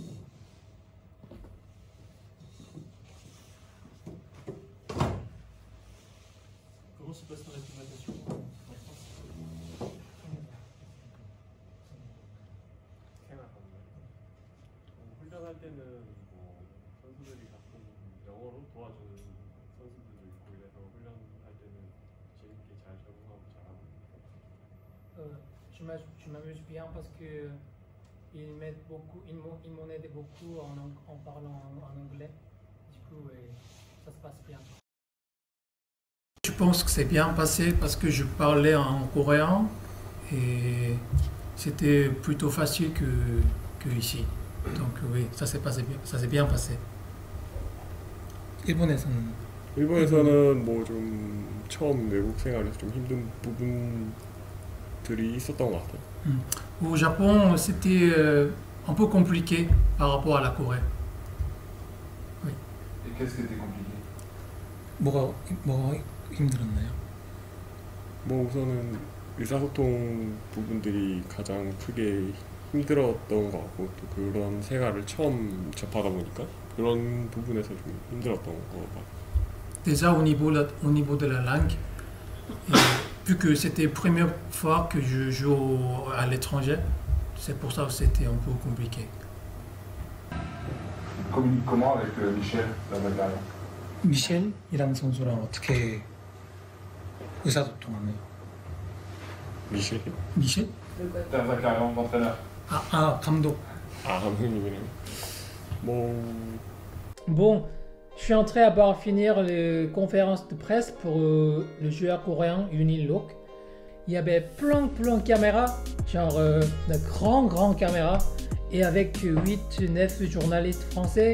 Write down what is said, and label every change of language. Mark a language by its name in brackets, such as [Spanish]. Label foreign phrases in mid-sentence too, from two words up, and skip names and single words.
[French] Comment se passe ton acclimatation en France? [Korean] 훈련할 때는 뭐 선수들이 가끔 영어로 도와주는 선수들도 있고 이래서 훈련할 때는 재밌게 잘 적응하고 잘하고 [French] Je m'amuse bien parce que ils m'ont aidé beaucoup en parlant en anglais. Du coup, ça se passe bien. Je pense que c'est bien passé parce que je parlais en coréen et c'était plutôt facile que ici. Donc oui, ça s'est bien passé. [Korean] 일본에서는 뭐 좀 처음 외국 생활에서 좀 힘든 부분들이 있었던 것 같아요. [French] Au Japon, c'était un peu compliqué par rapport à la Corée. Oui. Et qu'est-ce qui était compliqué? [Korean] 뭐가 힘들었나요? 뭐 우선은 의사소통 부분들이 가장 크게 힘들었던 것 같고 또 그런 생활을 처음 접하다 보니까 그런 부분에서 좀 힘들었던 것 같아요. [French] Déjà au niveau de la langue, vu que c'était la première fois que je joue à l'étranger, c'est pour ça que c'était un peu compliqué. Communique comment avec Michel Lavagarian? [Korean] 미셸이라는 선수랑 어떻게 의사소통하나요? 미셸이요? 미셸? [French] Lavagarian, l'entraîneur. [Korean] 감독. 아, 감독님이네요. 뭐 [French] Bon, je suis en train à finir les conférences de presse pour le joueur coréen Yunil Lok. Il y avait plein de caméras, genre de grands caméras, et avec 8-9 journalistes français.